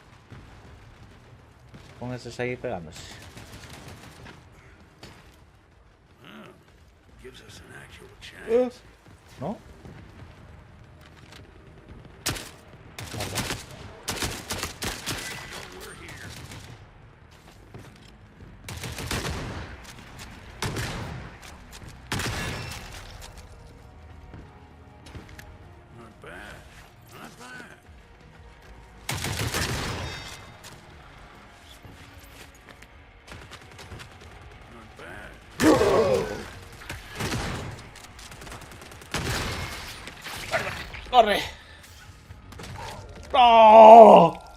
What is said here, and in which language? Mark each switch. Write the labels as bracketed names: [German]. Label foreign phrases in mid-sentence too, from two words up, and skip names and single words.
[Galician] con eses aí pegándose. [English] Gives us an actual chance. [Spanish] ¿No? [English] We're here. Not bad. Not bad. Not bad. [Spanish] ¡Corre! ¡No!